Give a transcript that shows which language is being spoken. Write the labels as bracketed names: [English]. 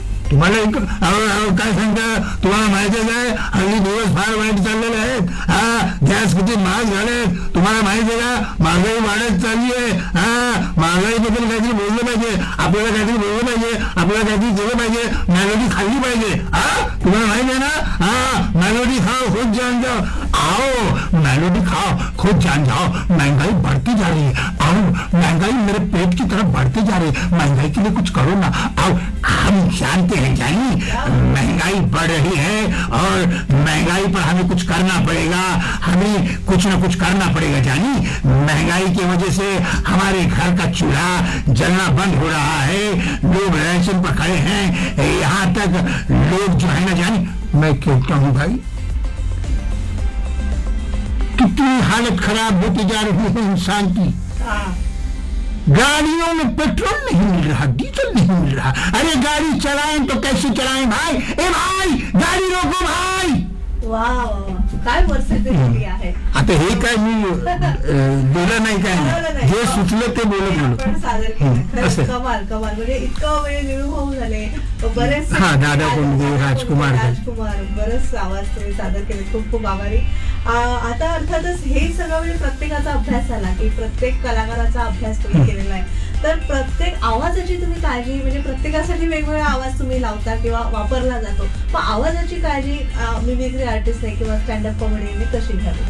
[Marathi] तुम्हाला एक काय सांगता तुम्हाला माहितीच आहे हल्ली दिवस फार वाईट चाललेले आहेत. हा गॅस किती महाग झाले तुम्हाला माहिती आहे का, महागाई वाढत चालली आहे. हा महागाईबद्दल काहीतरी बोललं पाहिजे, आपल्याला काहीतरी बोललं पाहिजे, आपल्याला काहीतरी जेवलं पाहिजे, मॅलोडी खाल्ली पाहिजे. हा तुम्हाला माहिती आहे ना, [Hindi] हा मॅलोडी खाओ खूप जान जाओ, आओ मॅलोडी खाओ खूप जान जाओ, महंगाई बढती जा रही है, आओ महंगाई मेरे पेट की तरफ बढती जा रही है, महंगाई के लिए कुछ करो ना, आओ हम जानते हैं जाइए महंगाई बढ़ रही है और महंगाई पर हमें कुछ करना पड़ेगा, हमें कुछ ना कुछ करना पड़ेगा जानी, महंगाई की वजह से हमारे घर का चूल्हा जलना बंद हो रहा है, लोग राशन पर खड़े हैं, यहाँ तक लोग जो है ना जानी. मैं कहता हूँ भाई कितनी हालत खराब होती जा रही है इंसान की, गाड़ियों में पेट्रोल नहीं मिल रहा, डीजल नहीं मिल रहा, अरे गाड़ी चलाएं तो कैसे चलाएं भाई, ए भाई गाड़ी रोको भाई. [Marathi] आता हे काय मी बोला नाही काय जे सुचलं ते बोलत बोलत सादर केलं. दादा कोण राजकुमार, राजकुमार बरेच आवाज तुम्ही सादर केले, खूप खूप आभारी. आता अर्थातच हे सगळं म्हणजे प्रत्येकाचा अभ्यास झाला की प्रत्येक कलाकाराचा अभ्यास तुम्ही केलेला आहे, तर प्रत्येक आवाजाची तुम्ही काळजी, म्हणजे प्रत्येकासाठी वेगवेगळा आवाज तुम्ही लावता किंवा वापरला जातो, पण आवाजाची काळजी मिमिक्री आर्टिस्ट नाही किंवा स्टँड अप कॉमेडी मी कशी घ्यावी?